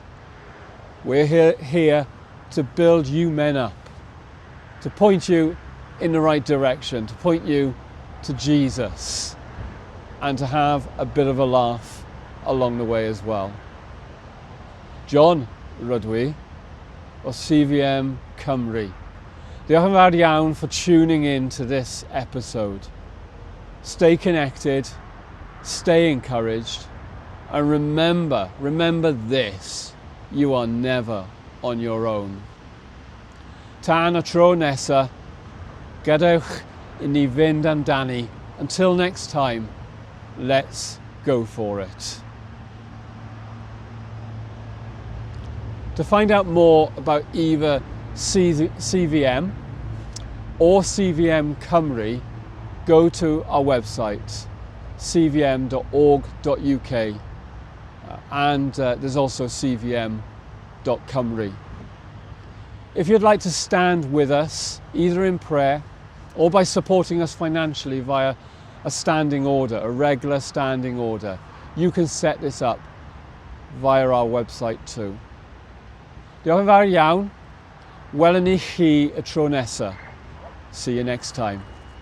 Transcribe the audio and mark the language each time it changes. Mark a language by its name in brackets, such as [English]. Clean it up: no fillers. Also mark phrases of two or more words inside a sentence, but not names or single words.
[English] We're here to build you men up, to point you in the right direction, to point you to Jesus, and to have a bit of a laugh along the way as well. [Welsh] John Rydwi o CVM Cymru. Diolch yn fawr iawn [English] for tuning in to this episode. Stay connected, stay encouraged, and remember this, you are never on your own. [Welsh] Tan y tro nesa, gadewch I ni fynd amdani. [English] Until next time, let's go for it. To find out more about either CVM or CVM Cymru, go to our website, cvm.org.uk, and there's also cvm.cymru. If you'd like to stand with us, either in prayer or by supporting us financially via a standing order, a regular standing order, you can set this up via our website too. [Welsh] Diolch yn fawr iawn. Welwn ni chi y tro nesa. [English] See you next time.